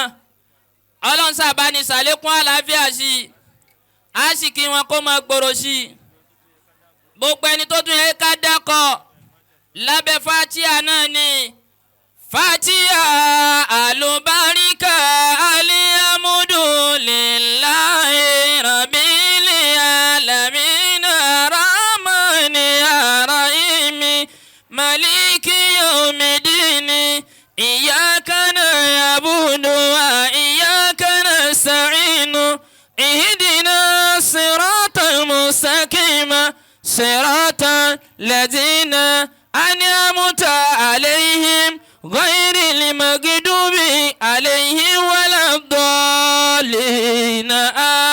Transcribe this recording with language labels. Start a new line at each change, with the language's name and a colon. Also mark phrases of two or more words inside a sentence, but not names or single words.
Yoruba: Ọlọ́run sábà ní sàlékún àlàáfíà sí i. a sì kí wọn kó máa gbòòrò sí i. gbogbo ẹni tó tún yẹ ká dákọ̀ lábẹ́ Fatiha náà ni Fatiha alubarika
Arabic: الحمد لله رب العالمين الرحمن الرحيم مالك يوم الدين إياك نعبد وإياك نستعين اهدنا الصراط المستقيم صراط الذين أنعمت عليهم غير المغضوب عليهم ولا الضالين